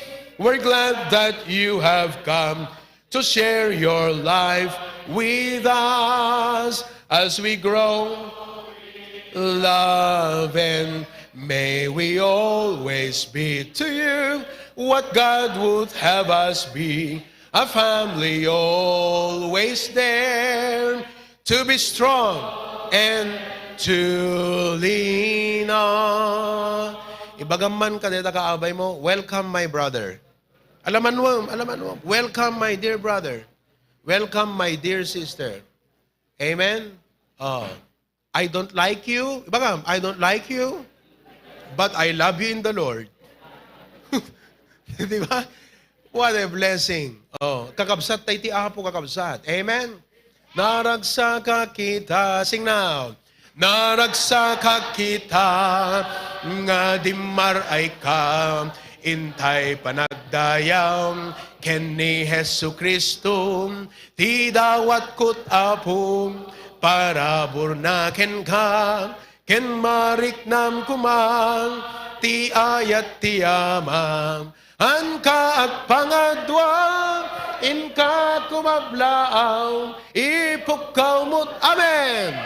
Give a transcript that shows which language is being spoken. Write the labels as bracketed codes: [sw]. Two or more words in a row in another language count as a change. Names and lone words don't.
[en] We're glad that you have come to share your life with us as we grow, love, and may we always be to you what God would have us be, a family always there, to be strong and to lean on. [ilo] Ibagaman ka dito kaabay mo, [en] welcome my brother. [ilo] Alaman mo, [en] welcome my dear brother. Welcome my dear sister. Amen? I don't like you. Ibagam, I don't like you, but I love you in the Lord. [tl] Di ba? [en] What a blessing. [ilo] Kakabsat tayo ti apo kakabsat. Amen? Naragsaka kita. [en] Sing now. [ilo] Naragsaka kita, nga dimar ay ka, intay panagdayam, ken ni Hesu Kristo, ti dawat kut apo, para burnaken ka, ken mariknam kumang, ti ayat ti amam, an ka at pangadwa, in ka kumablaaw, ipukaw mo't amen.